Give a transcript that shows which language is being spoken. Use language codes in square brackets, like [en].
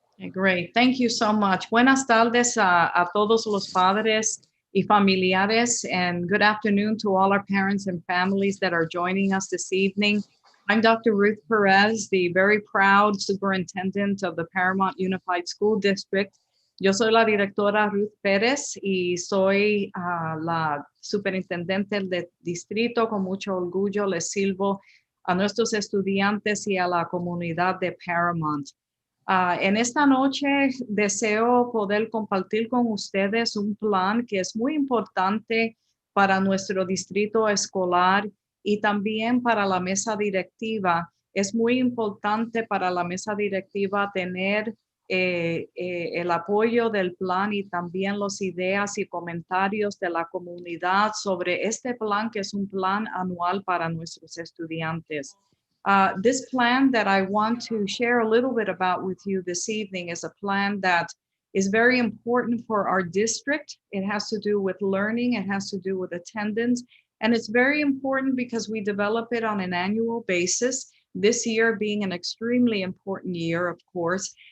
[en] Great. Thank you so much. [es] Buenas tardes a todos los padres y familiares, [en] and good afternoon to all our parents and families that are joining us this evening. I'm Dr. Ruth Perez, the very proud superintendent of the Paramount Unified School District. [es] Yo soy la directora Ruth Pérez y soy la superintendente del distrito. Con mucho orgullo les sirvo a nuestros estudiantes y a la comunidad de Paramount. En esta noche deseo poder compartir con ustedes un plan que es muy importante para nuestro distrito escolar y también para la mesa directiva. Es muy importante para la mesa directiva tener el apoyo del plan y también las ideas y comentarios de la comunidad sobre este plan, que es un plan anual para nuestros estudiantes. [en] This plan that I want to share a little bit about with you this evening is a plan that is very important for our district. It has to do with learning, it has to do with attendance, and it's very important because we develop it on an annual basis, this year being an extremely important year, of course.